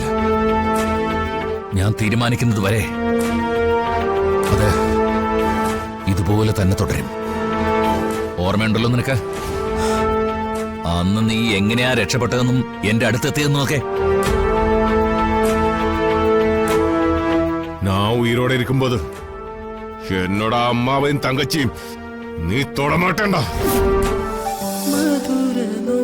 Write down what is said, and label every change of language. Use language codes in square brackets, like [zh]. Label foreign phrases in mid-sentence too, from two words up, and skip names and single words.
[ml] ഞാൻ തീരുമാനിക്കുന്നത് വരെ അത് ഇതുപോലെ തന്നെ തുടരും. ഓർമ്മയുണ്ടല്ലോ നിനക്ക്? അന്ന് നീ എങ്ങനെയാ രക്ഷപ്പെട്ടതെന്നും എന്റെ അടുത്തെത്തിയതെന്നും ഒക്കെ. [ta] நான் உயிரோட இருக்கும்போது என்னோட அம்மாவையும் தங்கச்சியும் நீ தொட மாட்டேன்டா.